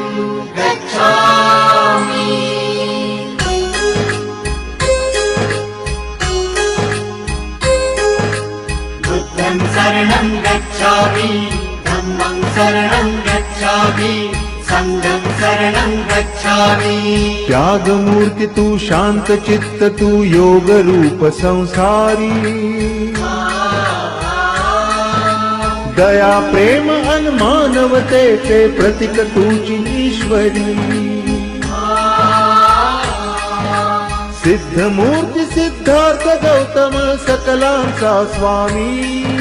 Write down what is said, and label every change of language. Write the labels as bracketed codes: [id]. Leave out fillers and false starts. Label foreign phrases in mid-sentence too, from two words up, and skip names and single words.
[pi] गच्छामि बुद्धं शरणं गच्छामि धम्मं शरणं गच्छामि संघं शरणं गच्छामि। [mr] त्याग मूर्ति तू शांत चित्त तू योग रूप संसारी दया प्रेम अन मानवतेचे प्रतीक तूची ईश्वरी सिद्ध मूर्ति सिद्धार्थ गौतम सकलांचा स्वामी